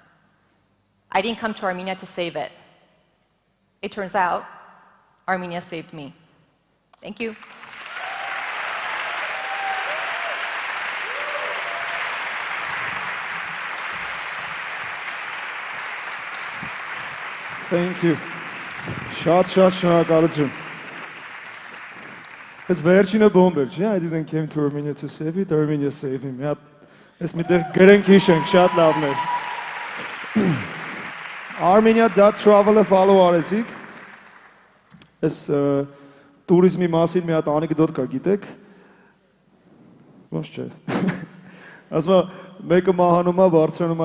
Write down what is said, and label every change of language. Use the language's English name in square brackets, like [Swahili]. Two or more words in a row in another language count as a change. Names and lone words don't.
[English] I didn't come to Armenia to save it. It turns out, Armenia saved me. Thank you. Thank you. [Armenian] Շատ շնորհակալություն։ Այս վերջինը բոմբ էր, չէ՞, [English] I didn't came to Armenia to save it, Armenia saved me։ [Armenian] Այս միտեղ գրենք հիշենք, շատ լավն էր։ Armenia.travel-ը follow արեցիք։ Այս տուրիզմի մասին մի հատ անեկդոտ կա, գիտեք։ Ոնց չէ։ Ասում է, մեկը մահանում է, բարձրանում է